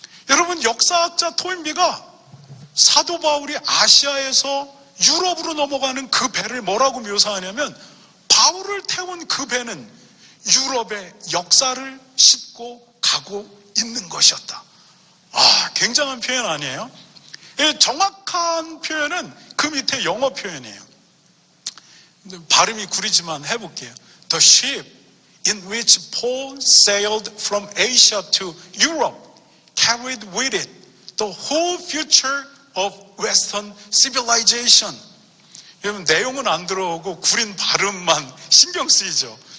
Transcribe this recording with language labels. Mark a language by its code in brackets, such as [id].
[ko] 여러분, 역사학자 토인비가 사도 바울이 아시아에서 유럽으로 넘어가는 그 배를 뭐라고 묘사하냐면, 바울을 태운 그 배는 유럽의 역사를 싣고 가고 있는 것이었다. 굉장한 표현 아니에요? 정확한 표현은 그 밑에 영어 표현이에요. 발음이 구리지만 해볼게요. [en] The ship in which Paul sailed from Asia to Europe carried with it the whole future of Western civilization. [ko] 여러분, 내용은 안 들어오고 구린 발음만 신경 쓰이죠.